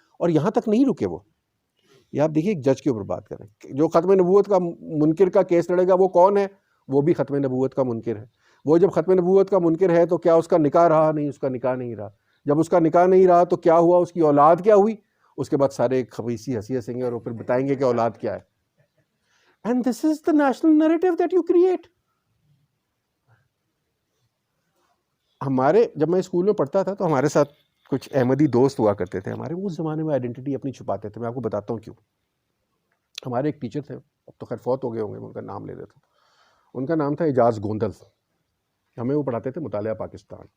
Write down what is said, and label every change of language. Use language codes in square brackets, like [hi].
[ur] اور یہاں تک نہیں رکے وہ. یہ آپ دیکھیے ایک جج کے اوپر بات کریں، جو ختم نبوت کا منکر کا کیس لڑے گا وہ کون ہے؟ وہ بھی ختم نبوت کا منکر ہے. وہ جب ختم نبوت کا منکر ہے تو کیا اس کا نکاح رہا؟ نہیں، اس کا نکاح نہیں رہا. جب اس کا نکاح نہیں رہا تو کیا ہوا؟ اس کی اولاد کیا ہوئی؟ اس کے بعد سارے ایک خبیثی ہنسی ہنسیں گے اور پھر بتائیں گے کہ اولاد کیا ہے. [en] And this is the national narrative that you create. [ur] ہمارے جب میں اسکول میں پڑھتا تھا تو ہمارے ساتھ کچھ احمدی دوست ہوا کرتے تھے ہمارے. وہ اس زمانے میں آئیڈینٹی اپنی چھپاتے تھے. میں آپ کو بتاتا ہوں کیوں. ہمارے ایک ٹیچر تھے، اب تو خیر فوت ہو گئے ہوں گے، میں ان کا نام لے دیتا ہوں. ان کا نام تھا اعجاز گوندل. ہمیں وہ پڑھاتے تھے مطالعہ پاکستان.